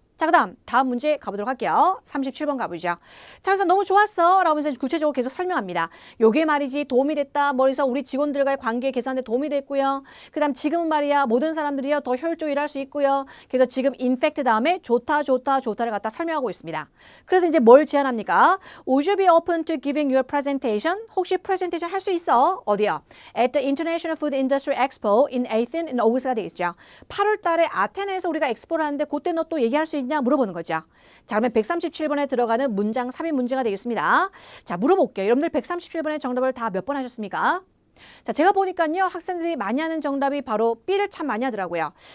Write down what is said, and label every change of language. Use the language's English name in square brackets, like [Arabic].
[Korean] 자, 그다음 다음 문제 가보도록 할게요. 37번 가보죠. 자, 그래서 너무 좋았어 라고 하면서 구체적으로 계속 설명합니다. 요게 말이지 도움이 됐다. 뭐래서 우리 직원들과의 관계 개선에 도움이 됐고요. 그다음 지금은 말이야 모든 사람들이요 더 효율적으로 일할 수 있고요. 그래서 지금 in fact 다음에 좋다를 갖다 설명하고 있습니다. 그래서 이제 뭘 제안합니까? [English] Would you be open to giving your presentation? [Korean] 혹시 프레젠테이션 할 수 있어? 어디요? [English] At the International Food Industry Expo in Athens in August가 [Korean] 되어 있죠. 8월 달에 아테네에서 우리가 엑스포를 하는데 그때 너 또 얘기할 수 있냐 물어보는 거죠. 자, 그러면 137번에 들어가는 문장 삽입 문제가 되겠습니다. 자, 물어볼게요. 여러분들 137번의 정답을 다 몇 번 하셨습니까? 자, 제가 보니까요 학생들이 많이 하는 정답이 바로 B를 참 많이 하더라고요.